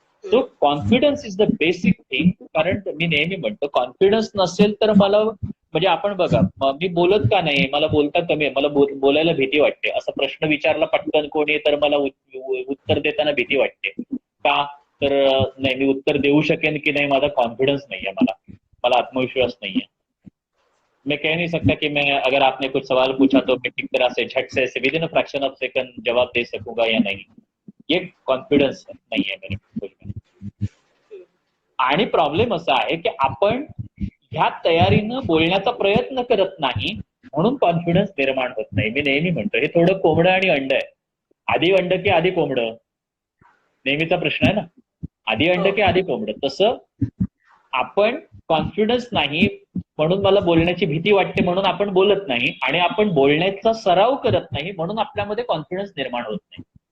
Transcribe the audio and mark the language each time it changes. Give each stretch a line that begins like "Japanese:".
English: So confidence is the basic thing.
Marathi: कारण मी नेहमी म्हणतो, कॉन्फिडन्स नसेल तर मला, म्हणजे आपण बघा, मी बोलत का नाही, मला बोलता कमी आहे, मला बोलायला भीती वाटते, असा प्रश्न विचारला पटकन कोणी तर मला उत्तर देताना भीती वाटते. का तर नाही, मी उत्तर देऊ शकेन की नाही, माझा कॉन्फिडेंस नाहीये, मला आत्मविश्वास नाहीये.
Hindi: मैं कह नहीं सकता कि मैं, अगर आपने कुछ सवाल पूछा तो मैं ठीक तरह से झट से
English: within a fraction of second
Hindi: जवाब दे सकूंगा या नहीं, ये कॉन्फिडन्स नाहीये मेरे.
Marathi: आणि प्रॉब्लेम असा आहे की आपण ह्या तयारीनं बोलण्याचा प्रयत्न करत नाही म्हणून कॉन्फिडन्स निर्माण होत नाही. मी नेहमी म्हणतो हे थोडं कोंबडं आणि अंड आहे. आधी अंड की आधी कोंबडं, नेहमीचा प्रश्न आहे ना. आधी अंड की आधी कोंबडं. तसं आपण कॉन्फिडन्स नाही म्हणून मला बोलण्याची भीती वाटते म्हणून आपण बोलत नाही, आणि आपण बोलण्याचा सराव करत नाही म्हणून आपल्यामध्ये कॉन्फिडन्स निर्माण होत नाही.